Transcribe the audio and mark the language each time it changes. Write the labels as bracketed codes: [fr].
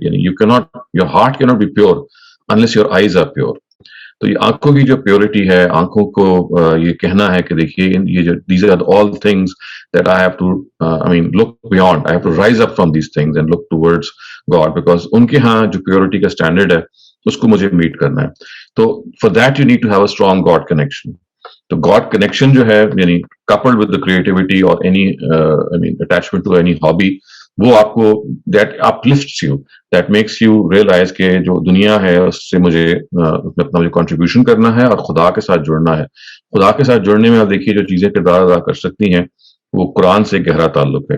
[en] یعنی your heart cannot be pure unless your eyes are pure. [ur] تو یہ آنکھوں کی جو پیورٹی ہے، آنکھوں کو یہ کہنا ہے کہ دیکھیے یہ جو [en] these are all things that I have to look beyond. I have to rise up from these things and look towards God, because [ur] ان کے ہاں جو پیورٹی کا اسٹینڈرڈ ہے اس کو مجھے میٹ کرنا ہے. [en] تو for that you need to have a strong God connection. [ur] تو God connection جو ہے یعنی [en] coupled with the creativity or any attachment to any hobby، [ur] وہ آپ کو [en] that uplifts you, that makes you realize [ur] کہ جو دنیا ہے اس سے مجھے اپنا جو contribution کرنا ہے اور خدا کے ساتھ جڑنا ہے. خدا کے ساتھ جڑنے میں آپ دیکھیے جو چیزیں کردار ادا کر سکتی ہیں وہ قرآن سے گہرا تعلق ہے.